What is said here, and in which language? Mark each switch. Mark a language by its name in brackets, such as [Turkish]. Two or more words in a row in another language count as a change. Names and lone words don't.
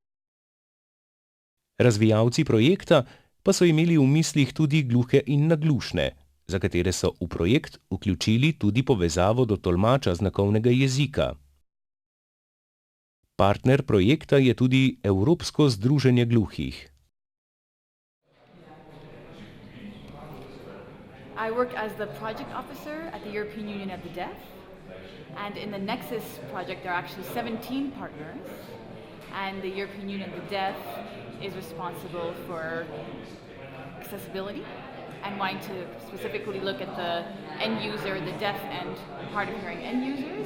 [Slovenian] Razvijalci projekta pa so imeli v mislih tudi gluhe in naglušne, za katere so v projekt vključili tudi povezavo do tolmača znakovnega jezika. Partner projekta je tudi Evropsko združenje gluhih. [English] I work as the project officer at the European Union of the Deaf, and in the Nexus project there are actually 17 partners, and the European Union of the Deaf is responsible for accessibility and wanting to specifically look at the end user, the deaf and hard of hearing end users,